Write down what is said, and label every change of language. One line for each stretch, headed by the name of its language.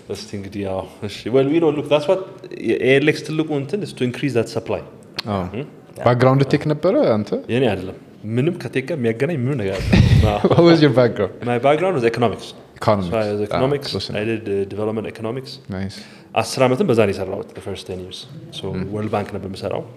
Amharic: እስቲ እንግዲህ ያው እሺ
English: well we know look that's what ALX
Amharic: ትልቁ እንትን
English: is to increase that supply
Amharic: ባክግራውንድ ቴክ ነበረ አንተ የኔ አይደለም ምንም ከቴክ ጋር የሚያገናኝ ምንም ነገር አይደለም
English: what was your background my background was economics so I was economics I did development economics nice
Amharic: 10 ዓመትም በዛ ነው የሰራሁት
English: the first 10 years so
Amharic: World Bank ነበር የምሰራው